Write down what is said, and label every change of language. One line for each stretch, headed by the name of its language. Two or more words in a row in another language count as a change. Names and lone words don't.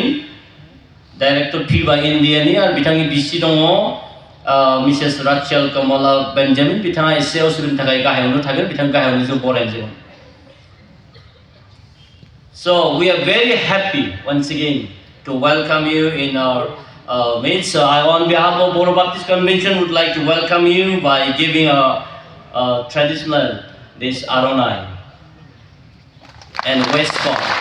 Bodo: डाइरेक्टर फिबा इन्डियानि आरो बिथांनि बिसि दङ मिसेस राचेल कमला बेन्जामिन बिथाङा एसे असुबिदानि थाखाय गाहायावनो थागोन बिथां गाहायावनो जों बरायगोन
English: So we are very happy once again to welcome you in our midst. So I, on behalf of Boro Baptist Convention, would like to welcome you by giving a traditional dish aronai and waistcoat.